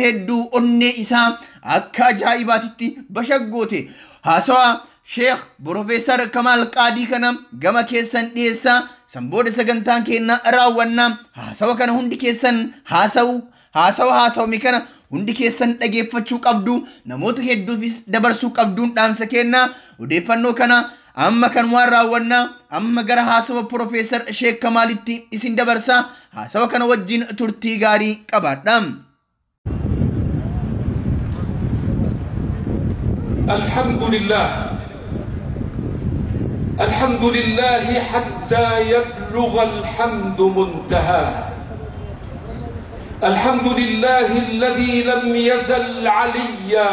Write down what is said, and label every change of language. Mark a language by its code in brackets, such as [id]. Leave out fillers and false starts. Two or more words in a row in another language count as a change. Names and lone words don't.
[om] hedduu onnee isaa akka ajaa'ibaatitti bashaggoote haasawa Sheekh Profeesar Kamaal Qaadii kana gama keessan dhiyeessaa sanbooda sagantaan keenya raawwannaa haasawa kana hundi keessan haasawame kana hundi keessan dhageeffachuu qabdu namoota hedduufis dabarsuu qabduun dhaamsa kennaa odeeffannoo kana amma kan waan raawwannaa amma gara haasawa Profeesar Sheekh Kamaalitti isin dabarsaa haasawa kana wajjin turtii gaarii qabaadhaa. [ar] الحمد لله حتى يبلغ الحمد منتهاه. الحمد لله الذي لم يزل عليا.